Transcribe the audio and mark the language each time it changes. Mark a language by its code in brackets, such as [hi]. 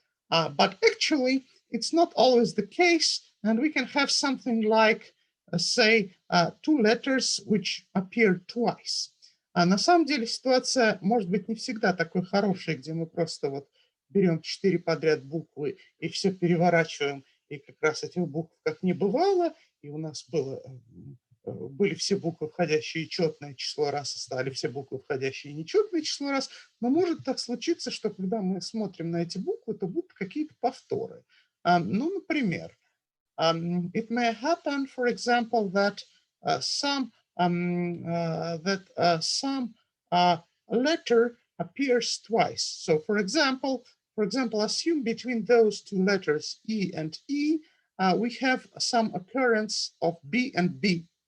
[en] But actually, it's not always the case, and we can have something like, say, 2 letters which appear twice. [ru] На самом деле ситуация может быть не всегда такой хорошей, где мы просто вот берем 4 подряд буквы и все переворачиваем, и как раз этих букв как не бывало, и у нас были все буквы, входящие в четное число раз, и стали все буквы, входящие в нечетное число раз. Но может так случиться, что когда мы смотрим на эти буквы, то будут какие-то повторы. Ну, например, [en] it may happen, for example, that some letter appears twice. So, for example, assume between those 2 letters E and E, we have some occurrence of B and B.